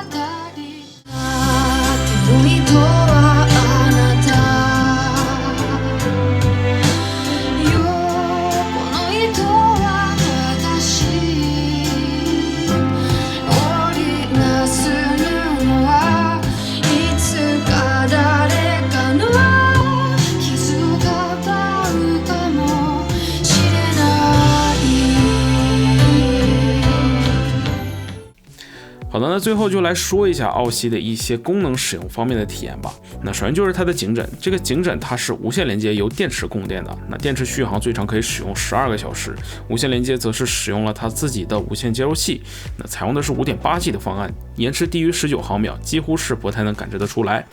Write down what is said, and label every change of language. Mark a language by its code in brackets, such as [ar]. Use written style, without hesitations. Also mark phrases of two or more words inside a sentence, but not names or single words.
[ja] 海とはあなた横の糸は私織りなす布はいつか誰かの傷をかばうかもしれない。 [zh] 好的，那最后就来说一下奥西的一些功能使用方面的体验吧。那首先就是它的颈枕，这个颈枕它是无线连接由电池供电的，那电池续航最长可以使用12个小时，无线连接则是使用了它自己的无线接收器，那采用的是 5.8G 的方案，延迟低于19毫秒，几乎是不太能感知得出来。